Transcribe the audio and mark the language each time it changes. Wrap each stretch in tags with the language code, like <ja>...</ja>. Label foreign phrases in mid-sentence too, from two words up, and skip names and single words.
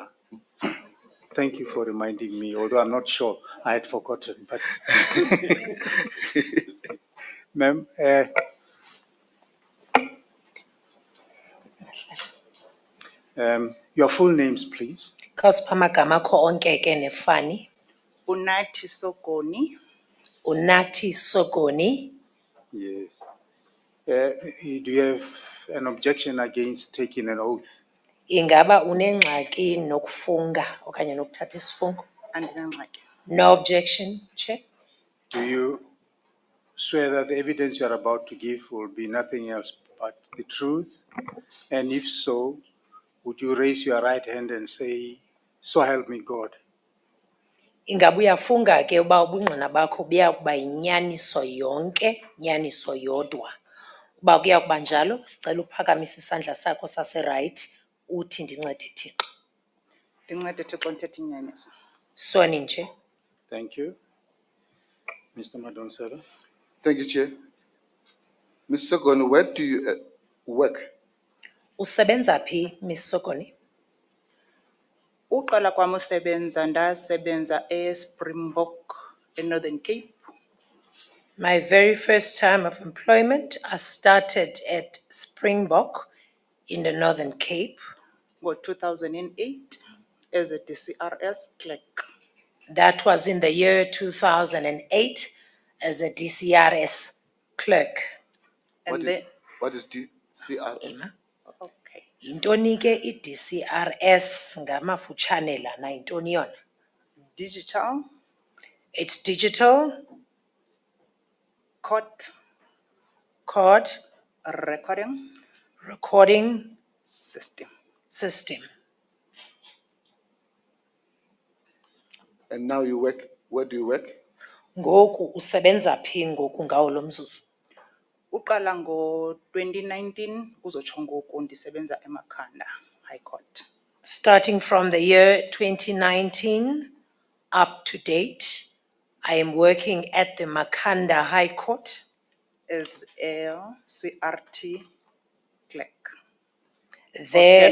<en>Thank you for reminding me, although I'm not sure, I had forgotten. But, ma'am, your full names, please.</en> <xh>Khawusipha amagama akho onke ke nefani. Unathi Sokoni, Unathi Sokoni,</xh> <en>Yes. Do you have an objection against taking an oath?</en> <xh>Ingaba unengxaki nokufunga okanye nokuthatha isifungo? Andinangxaki.</xh> <en>No objection, Chair. Do you swear that the evidence you are about to give will be nothing else but the truth? And if so, would you raise your right hand and say, "So help me God"?</en> <xh>Ingaba uyafunga ke uba ubungqina bakho buya kuba yinyaniso yonke, nyaniso yodwa. Uba kuya kuba njalo, sicela uphakamise isandla sakho saseright uthi ndincede Thixo. Ndincede Thixo ndithethe inyaniso. Soni nje.</xh> <en>Thank you. Mr. Madonsela. Thank you, Chair. Ms. Sogoni, where do you work?</en> <xh>Usebenza phi, Miss Sokoni? Uqala kwam usebenza ndasebenza eSpringbok eNorthern Cape</xh> <en>My very first time of employment, I started at Springbok in the Northern Cape. ngo-2008 as a DCRS clerk. That was in the year 2008 as a DCRS clerk. And then, What is DCRS?</en> <xh>Ema,</xh> <en>okay,</en> <xh>intoni ke i-DCRS ngamafutshane lana intoni yona?</xh> <en>Digital It's digital court court recording recording system. system. And now you work, where do you work?</en> <xh>Ngoku usebenza phi ngoku ngawo lo mzuzu? Uqala ngo-2019 kuzotsho ngoku ndisebenza eMakhanda High Court.</xh> <en>Starting from the year 2019 up to date, I am working at the Makhanda High Court As a CRT clerk or There,</en>